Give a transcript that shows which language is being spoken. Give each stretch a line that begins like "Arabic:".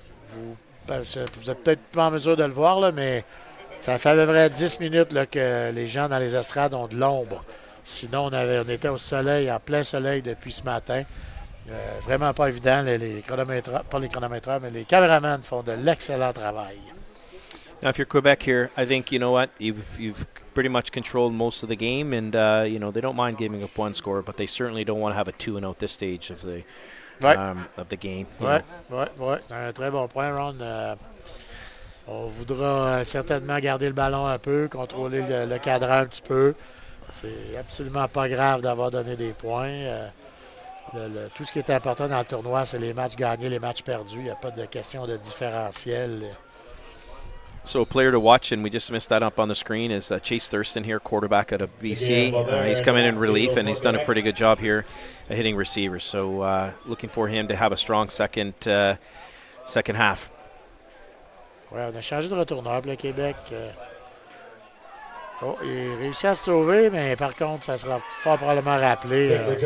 French: Vous n'êtes peut-être pas en mesure de le voir, là, mais ça fait à peu près 10 minutes là, que les gens dans les estrades ont de l'ombre. Sinon, on était au soleil, en plein soleil depuis ce matin. Vraiment pas évident. Les chronomètres, pas les chronométreurs, mais les caméramans font de l'excellent travail.
English: Now, if you're Quebec here, I think, you know what, you've pretty much controlled most of the game, and, they don't mind giving up one score, but they certainly don't want to have a 2-0 at this stage of the game.
French: Oui, c'est un très bon point, Ron. On voudra certainement garder le ballon un peu, contrôler le cadran un petit peu. C'est absolument pas grave d'avoir donné des points. Tout ce qui est important dans le tournoi, c'est les matchs gagnés, les matchs perdus. Il n'y a pas de question de différentiel.
English: So a player to watch, and we just missed that up on the screen, is Chase Thurston here, quarterback out of BC. He's come in relief, and he's done a pretty good job here at hitting receivers. So looking for him to have a strong second half.
French: Oui, on a changé de retourneur pour le Québec. Il réussit à se sauver, mais par contre, ça sera fort probablement rappelé.